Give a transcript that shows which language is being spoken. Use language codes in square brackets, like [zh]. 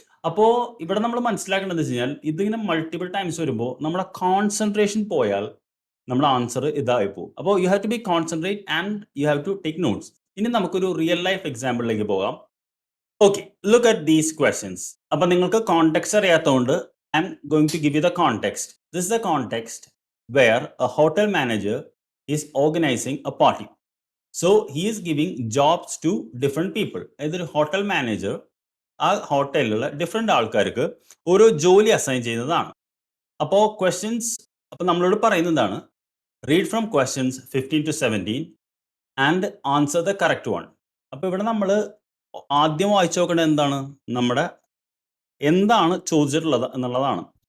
[ml] അപ്പോൾ ഇവിടെ നമ്മൾ മനസ്സിലാക്കേണ്ടത് വെച്ച് കഴിഞ്ഞാൽ ഇതിങ്ങനെ മൾട്ടിപ്പിൾ ടൈംസ് വരുമ്പോൾ നമ്മുടെ കോൺസെൻട്രേഷൻ പോയാൽ നമ്മുടെ ആൻസർ ഇതായി പോകും. [en] അപ്പോൾ you have to be concentrate and you have to take notes. [ml] ഇനി നമുക്കൊരു റിയൽ ലൈഫ് എക്സാമ്പിളിലേക്ക് പോകാം. [en] Okay, look at these questions. [ml] അപ്പം നിങ്ങൾക്ക് context അറിയാത്തതുകൊണ്ട് [en] I'm going to give you the context. This is the context where a hotel manager is organizing a party. So he is giving jobs to different people. [ml] ഏതൊരു hotel manager ആ ഹോട്ടലിലുള്ള different ആൾക്കാർക്ക് ഓരോ ജോലി assign ചെയ്യുന്നതാണ്. അപ്പോൾ questions അപ്പോൾ നമ്മളോട് പറയുന്നതാണ്, [en] Read from questions 15 to 17 and answer the correct one. [ml] അപ്പോൾ ഇവിടെ നമ്മൾ ആദ്യം വായിച്ചു നോക്കേണ്ടത് എന്താണ്, നമ്മുടെ എന്താണ് ചോദിച്ചിട്ടുള്ളത് എന്നുള്ളതാണ്.